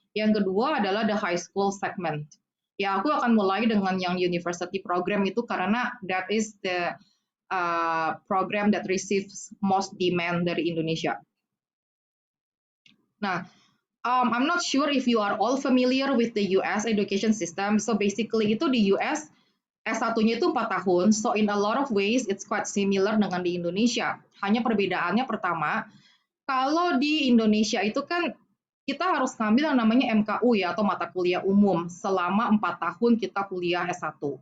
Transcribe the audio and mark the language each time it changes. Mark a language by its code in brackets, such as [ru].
[id] Yang kedua adalah [en] the high school segment. Ya, [id] aku akan mulai dengan yang university program itu [en] karena that is the program that receives most demand dari Indonesia. Nah, I'm not sure if you are all familiar with the US education system. [id] So basically itu di US S1-nya itu 4 tahun. [en] So in a lot of ways it's quite similar [id] dengan di Indonesia. Hanya perbedaannya pertama, kalau di Indonesia itu kan kita harus ngambil yang namanya MKU ya atau mata kuliah umum selama 4 tahun kita kuliah S1.